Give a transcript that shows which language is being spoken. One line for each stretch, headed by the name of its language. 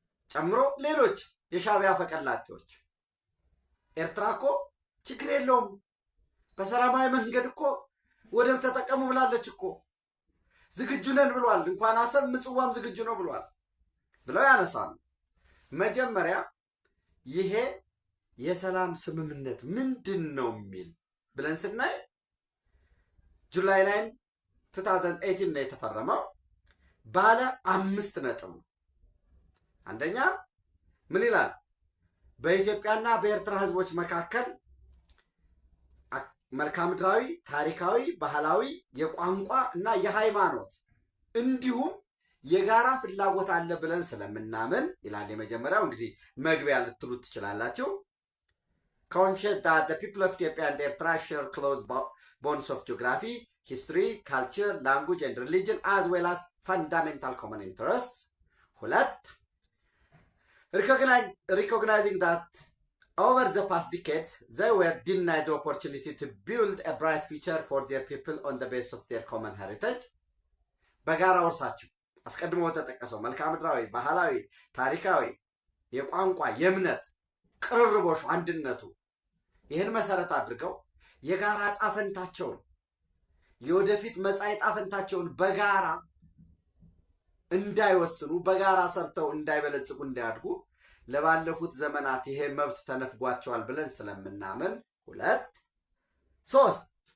Amharic: ጨምሮ ሌሎች የሻዕቢያ ፈቀላጤዎች ኤርትራ እኮ ችግር የለውም በሰላማዊ መንገድ እኮ ወደብ ተጠቀሙ ብላለች እኮ ዝግጁ ነን ብሏል፣ እንኳን አሰብ ምጽዋም ዝግጁ ነው ብሏል ብለው ያነሳሉ። መጀመሪያ ይሄ የሰላም ስምምነት ምንድን ነው የሚል ብለን ስናይ ጁላይ 9 2018 ነው የተፈረመው። ባለ 5 ነጥብ ነው። አንደኛ ምን ይላል? በኢትዮጵያና በኤርትራ ህዝቦች መካከል መልክዓ ምድራዊ፣ ታሪካዊ፣ ባህላዊ፣ የቋንቋ እና የሃይማኖት እንዲሁም የጋራ ፍላጎት አለ ብለን ስለምናምን ይላል። የመጀመሪያው እንግዲህ መግቢያ ልትሉት ትችላላችሁ።
English: conscious that the people of Ethiopia and Eritrea share close bonds of geography, history, culture, language and religion as well as fundamental common interests.
Amharic: ሁለት
English: recognizing that over the past decades, they were denied the opportunity to build a bright future for their people on the basis of their common heritage.
Amharic: በጋራ ወርሳቸው አስቀድሞ ተጠቀሰው መልክዓ ምድራዊ፣ ባህላዊ፣ ታሪካዊ፣ የቋንቋ፣ የእምነት ቅርርቦሽ አንድነቱ ይህን መሰረት አድርገው የጋራ ጣፈንታቸውን የወደፊት መጻኢ ጣፈንታቸውን በጋራ እንዳይወስኑ በጋራ ሰርተው እንዳይበለጽጉ እንዳያድጉ ለባለፉት ዘመናት ይሄ መብት ተነፍጓቸዋል ብለን ስለምናምን። ሁለት ሶስት